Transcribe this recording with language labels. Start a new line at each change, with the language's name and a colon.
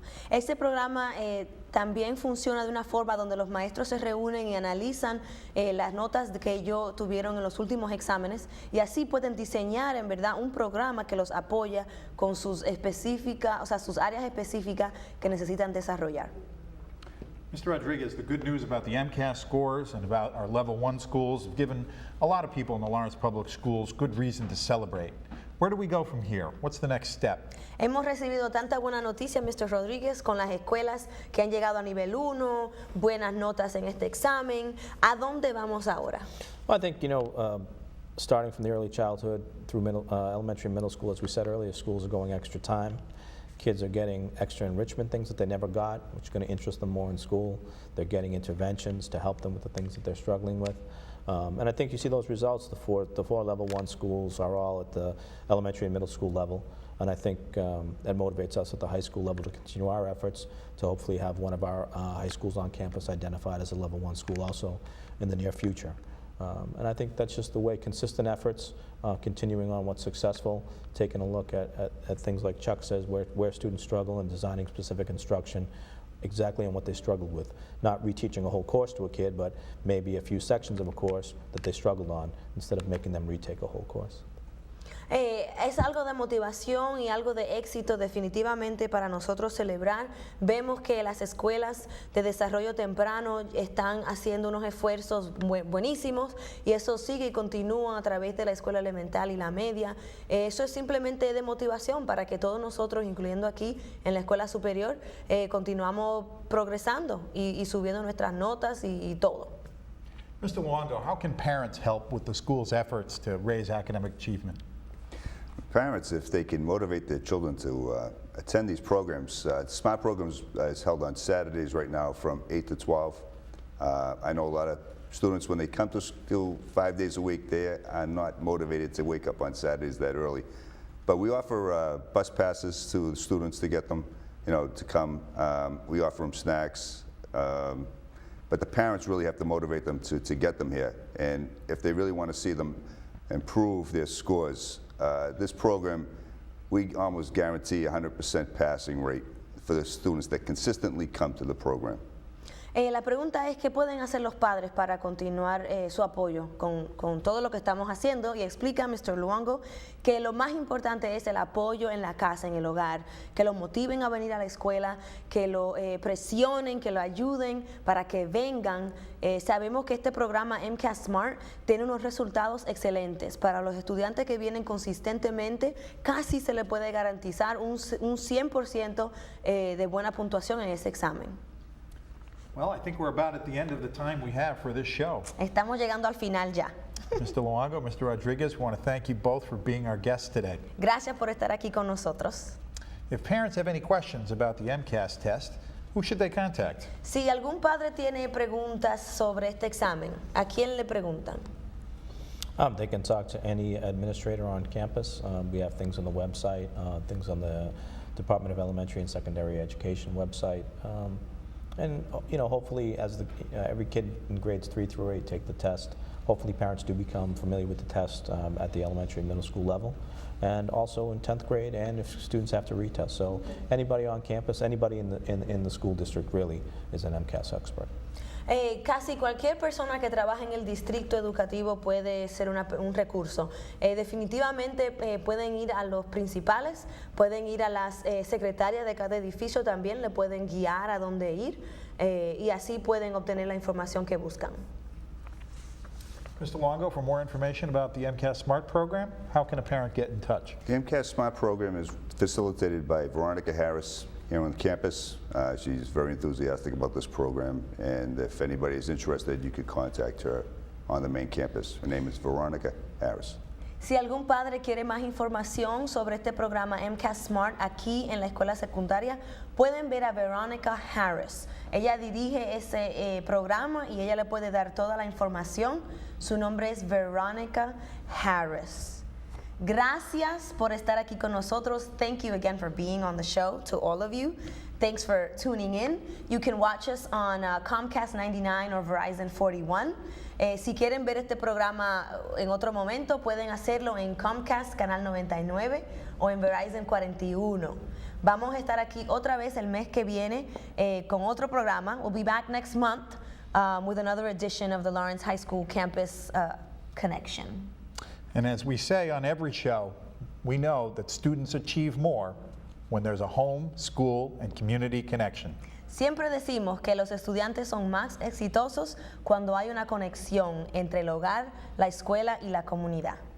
Spanish: Este programa también funciona de una forma donde los maestros se reúnen y analizan las notas que ellos tuvieron en los últimos exámenes y así pueden diseñar en verdad un programa que los apoya con sus específicas, o sea, sus áreas específicas que necesitan desarrollar.
English: Mr. Rodriguez, the good news about the MCAS scores and about our Level 1 schools have given a lot of people in the Lawrence Public Schools good reason to celebrate. Where do we go from here? What's the next step?
Spanish: Hemos recibido tanta buena noticia, Mr. Rodríguez, con las escuelas que han llegado a nivel 1, buenas notas en este examen. ¿A dónde vamos ahora?
English: Well, I think, starting from the early childhood through elementary and middle school, as we said earlier, schools are going extra time. Kids are getting extra enrichment things that they never got, which is going to interest them more in school. They're getting interventions to help them with the things that they're struggling with. And I think you see those results. The four Level 1 schools are all at the elementary and middle school level. And I think that motivates us at the high school level to continue our efforts to hopefully have one of our high schools on campus identified as a Level 1 school also in the near future. And I think that's just the way, consistent efforts, continuing on what's successful, taking a look at things like Chuck says, where students struggle and designing specific instruction exactly on what they struggled with. Not reteaching a whole course to a kid, but maybe a few sections of a course that they struggled on instead of making them retake a whole course.
Spanish: Es algo de motivación y algo de éxito definitivamente para nosotros celebrar. Vemos que las escuelas de desarrollo temprano están haciendo unos esfuerzos buenísimos y eso sigue y continúa a través de la escuela elemental y la media. Eso es simplemente de motivación para que todos nosotros, incluyendo aquí en la escuela superior, continuamos progresando y subiendo nuestras notas y todo.
English: Mr. Luongo, how can parents help with the school's efforts to raise academic achievement? Parents, if they can motivate their children to attend these programs, SMART programs is held on Saturdays right now from 8 to 12. I know a lot of students, when they come to school 5 days a week, they are not motivated to wake up on Saturdays that early. But we offer bus passes to the students to get them, to come. We offer them snacks. But the parents really have to motivate them to get them here. And if they really want to see them improve their scores, this program, we almost guarantee 100% passing rate for the students that consistently come to the program.
Spanish: La pregunta es qué pueden hacer los padres para continuar su apoyo con todo lo que estamos haciendo y explica Mr. Luongo que lo más importante es el apoyo en la casa, en el hogar, que lo motiven a venir a la escuela, que lo presionen, que lo ayuden para que vengan. Sabemos que este programa MCAS SMART tiene unos resultados excelentes. Para los estudiantes que vienen consistentemente, casi se le puede garantizar un 100% de buena puntuación en ese examen.
English: Well, I think we're about at the end of the time we have for this show.
Spanish: Estamos llegando al final ya.
English: Mr. Luongo, Mr. Rodriguez, we want to thank you both for being our guests today.
Spanish: Gracias por estar aquí con nosotros.
English: If parents have any questions about the MCAS test, who should they contact?
Spanish: Si algún padre tiene preguntas sobre este examen, ¿a quién le preguntan?
English: They can talk to any administrator on campus. We have things on the website, things on the Department of Elementary and Secondary Education website. And hopefully as every kid in grades 3 through 8 take the test, hopefully parents do become familiar with the test at the elementary and middle school level, and also in 10th grade, and if students have to retest. So anybody on campus, anybody in the school district really is an MCAS expert.
Spanish: Casi cualquier persona que trabaja en el distrito educativo puede ser un recurso. Definitivamente pueden ir a los principales, pueden ir a las secretarias de cada edificio, también le pueden guiar a dónde ir y así pueden obtener la información que buscan.
English: Mr. Longo, for more information about the MCAS Smart program, how can a parent get in touch? The MCAS Smart program is facilitated by Veronica Harris here on campus. She's very enthusiastic about this program, and if anybody is interested, you could contact her on the main campus. Her name is Veronica Harris.
Spanish: Si algún padre quiere más información sobre este programa MCAS Smart aquí en la escuela secundaria, pueden ver a Veronica Harris. Ella dirige ese programa y ella le puede dar toda la información. Su nombre es Veronica Harris. Gracias por estar aquí con nosotros.
English: Thank you again for being on the show, to all of you. Thanks for tuning in. You can watch us on Comcast 99 or Verizon 41.
Spanish: Si quieren ver este programa en otro momento, pueden hacerlo en Comcast Canal 99 o en Verizon 41. Vamos a estar aquí otra vez el mes que viene con otro programa.
English: We'll be back next month with another edition of the Lawrence High School Campus Connection. And as we say on every show, we know that students achieve more when there's a home, school, and community connection.
Spanish: Siempre decimos que los estudiantes son más exitosos cuando hay una conexión entre el hogar, la escuela y la comunidad.